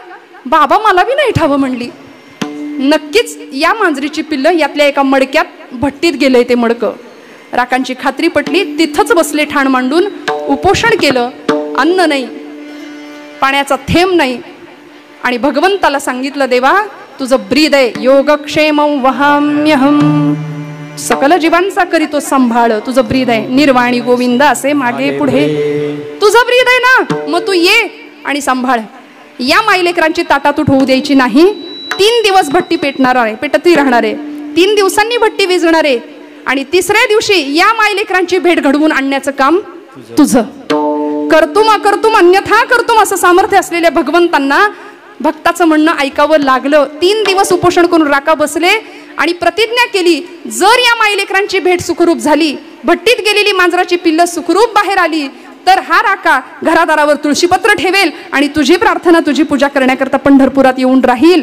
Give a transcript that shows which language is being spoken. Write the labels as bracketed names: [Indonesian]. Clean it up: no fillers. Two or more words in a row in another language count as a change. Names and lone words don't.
[Marathi] बाबा मला बी नाही ठावं म्हणली. नक्कीच या मांजरीची पिल्लं यातल्या एका मडक्यात भट्टीत गेलंय ते मडकं. राकांची खात्री पटली. तिथंच बसले ठाण मांडून. उपोषण केलं. अन्न नाही, पाण्याचा थेंब नाही आणि भगवंताला सांगितलं देवा तुझं ब्रीद आहे. [Sanskrit] योगक्षेमं वहाम्यहम, [Marathi] सकल जीवांचा करीतो सांभाळ. तुझं ब्रीद आहे. निर्वाणी गोविंद असे मागे पुढे तुझं ब्रीद आहे ना, मग तू ये आणि सांभाळ. या माईलेकरांची ताटातूट होऊ द्यायची नाही. 3 दिवस भट्टी पेटणार आहे, पेटती राहणार आहे. 3 दिवसांनी भट्टी विझणार आहे आणि 3ऱ्या दिवशी या माईलेकरांची भेट घडवून आणण्याचं काम तुझं. [Sanskrit] करतुम अकर्तुम अन्यथा करतुम [Marathi] असं सामर्थ्य असलेल्या भगवंतांना भक्ताचं म्हणणं ऐकावं लागलं. 3 दिवस उपोषण करून राका बसले आणि प्रतिज्ञा केली जर या माईलेकरांची भेट सुखरूप झाली, भट्टीत गेलेली मांजराची पिल्लं सुखरूप बाहेर आली तर हा राका घरादारावर तुळशीपत्र ठेवेल आणि तुझी प्रार्थना तुझी पूजा करण्याकरता पंढरपुरात येऊन राहील.